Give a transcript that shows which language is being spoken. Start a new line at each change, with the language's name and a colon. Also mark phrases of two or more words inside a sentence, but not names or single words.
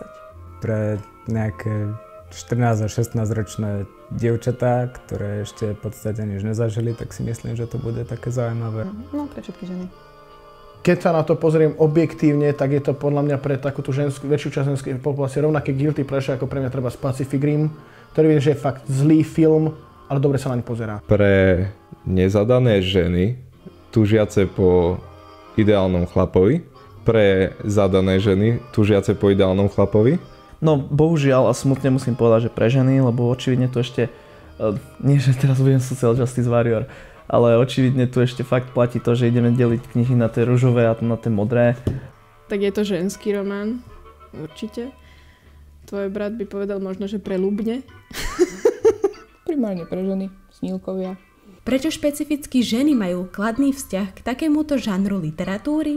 Slovak: Pre nejaké 14 a 16 ročné dievčatá, ktoré ešte v podstate nič nezažili, tak si myslím, že to bude také zaujímavé. No, pre všetky ženy. Keď sa na to pozriem objektívne, tak je to podľa mňa pre takúto väčšiu časť ženskej populácie rovnaké
English: guilty pleasure,
Slovak: ako pre mňa treba Pacific Rim, ktorý viem, že je fakt zlý film, ale dobre sa naň pozerá. Pre nezadané ženy, túžiace po ideálnom chlapovi, pre zadané ženy, túžiace po ideálnom chlapovi. No bohužiaľ a smutne musím povedať, že pre ženy, lebo očividne tu ešte, nie že teraz budem
English: social justice warrior,
Slovak: ale očividne tu ešte fakt platí to, že ideme deliť knihy na tie ružové a na tie modré. Tak je to ženský román, určite. Tvoj brat by povedal možno, že pre ľubne. Primárne pre ženy, snílkovia. Prečo špecificky ženy majú kladný vzťah k takémuto žánru literatúry?